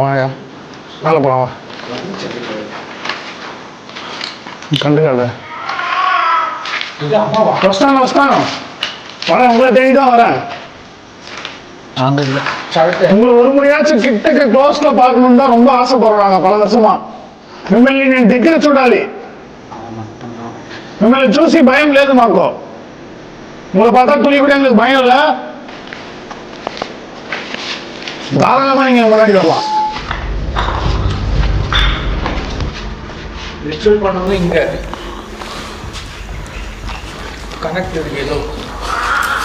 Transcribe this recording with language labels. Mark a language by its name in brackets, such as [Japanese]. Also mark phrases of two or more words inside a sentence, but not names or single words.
[Tamil] வாயா மேலே போலாம், வா. கண்டுக்காத. [Telugu] వస్తానో వస్తానో [Tamil] வரேன், உங்களை தேடி தான் வரேன். நாங்க இல்லை, உங்களை ஒரு முறையாச்சும் கிட்டக்க க்ளோஸ்ல பார்க்கணும்னு தான் ரொம்ப ஆசைப்படுறாங்க பல வருஷமா. [Telugu] మిమ్మల్ని నేను దగ్గర చూడాలి, మిమ్మల్ని చూసి భయం లేదు మాకు. [Tamil] உங்களை பார்த்தா துளி கூட எங்களுக்கு பயம் இல்லை. தாராளமா நீங்க முன்னாடி வரலாம். ரிச்சுவல் பண்ணது இங்க கனெக்ட் இருக்கு ஏதோ.